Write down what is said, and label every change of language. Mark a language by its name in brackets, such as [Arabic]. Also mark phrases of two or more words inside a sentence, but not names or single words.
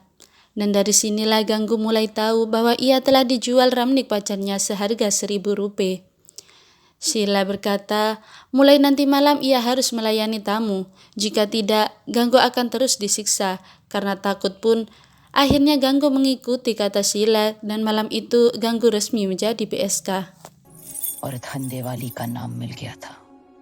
[Indonesian] Dan dari sinilah Ganggu mulai tahu bahwa ia telah dijual Ramnik pacarnya seharga 1.000 rupiah. Sheila berkata, mulai nanti malam ia harus melayani tamu. Jika tidak, Ganggu akan terus disiksa. Karena takut pun, akhirnya Ganggu mengikuti kata Sheila, dan malam itu Ganggu resmi menjadi PSK. [Hindi] और धंधे वाली का नाम मिल गया था।